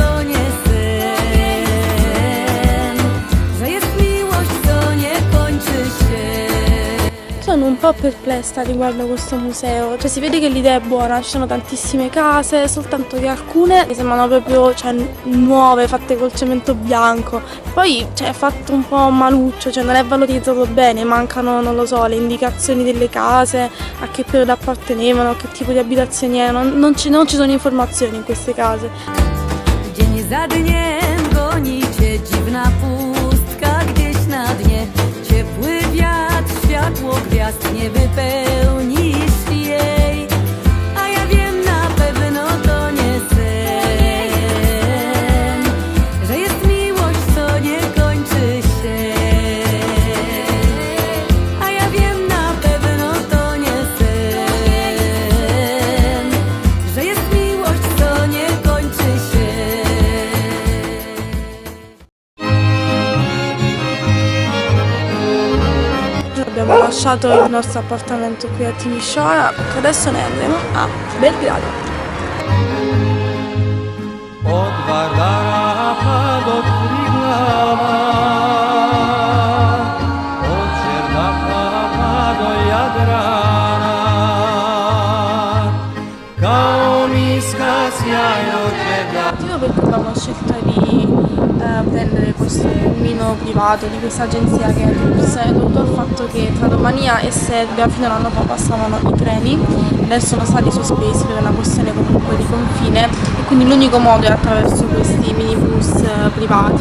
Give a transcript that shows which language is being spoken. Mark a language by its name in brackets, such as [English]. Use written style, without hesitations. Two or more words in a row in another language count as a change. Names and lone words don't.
[Italian] Sono un po' perplessa riguardo a questo museo, cioè si vede che l'idea è buona, ci sono tantissime case, soltanto che alcune mi sembrano proprio nuove, fatte col cemento bianco, poi è fatto un po' maluccio, cioè non è valorizzato bene, mancano, non lo so, le indicazioni delle case, a che periodo appartenevano, a che tipo di abitazioni erano, non ci sono informazioni in queste case. [Polish] Światło gwiazd nie wypełnisz jej, a ja wiem na pewno to nie sen, że jest miłość, co nie kończy się, a ja wiem na pewno to nie sen, że jest miłość, co nie kończy się. [Italian] Abbiamo lasciato il nostro appartamento qui a Timișoara, adesso ne andremo a Belgrado. [Serbian] Od Vardara do Triglava, od Čerdaha do Jadrana, kao miska sjajnog veda. [Italian] Io perché abbiamo scelto di prendere questo pulmino privato di questa agenzia che è Tours, dovuto al fatto che tra Romania e Serbia fino a un anno fa passavano i treni, adesso sono stati sospesi per una questione comunque di confine e quindi l'unico modo è attraverso questi minibus privati.